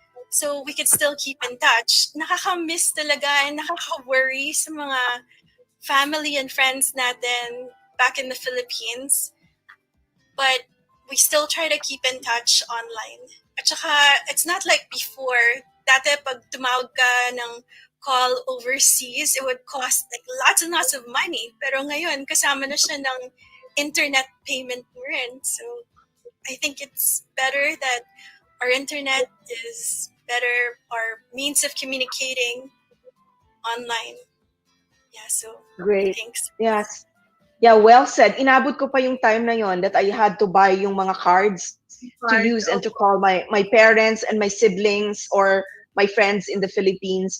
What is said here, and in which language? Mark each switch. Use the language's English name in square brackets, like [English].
[English] So we could still keep in touch. [Filipino] Nakaka-miss talaga [English] and [Filipino] nakaka-worry sa mga [English] family and friends natin back in the Philippines. But we still try to keep in touch online. [Filipino] At saka, [English] it's not like before. [Filipino] Dati pag tumawag ka ng [English] call overseas, it would cost like lots and lots of money. [Filipino] Pero ngayon, kasama na siya ng internet payment mo rin. [English] So I think it's better that our internet is better, our means of communicating online. Yeah, so Great. thanks. Yes. Yeah, well said. [Filipino] Inabot ko pa yung time na yon [English] that I had to buy yung mga cards to use and to call my parents and my siblings or my friends in the Philippines.